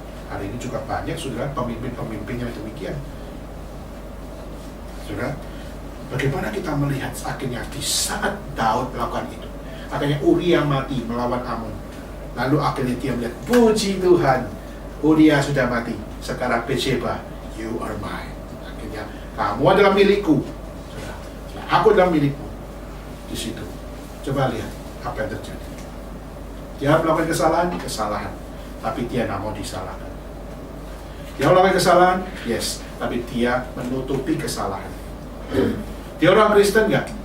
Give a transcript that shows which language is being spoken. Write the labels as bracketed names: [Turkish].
[Indonesian] Hari ini juga banyak, saudara, pemimpin-pemimpin yang demikian. Saudara, bagaimana kita melihat akhirnya di saat Daud melakukan itu, akhirnya Uria mati melawan Amun. Lalu akhirnya dia melihat, puji Tuhan, Uria sudah mati. Sekarang [English] Betsheba, you are mine. [Indonesian] Akhirnya kamu adalah milikku. Saudara, aku adalah milikmu. Di situ, coba lihat apa yang terjadi. Dia melakukan kesalahan, tapi dia tidak mau disalahkan. Dia melakukan kesalahan, yes, tapi dia menutupi kesalahan. Dia orang Kristen nggak?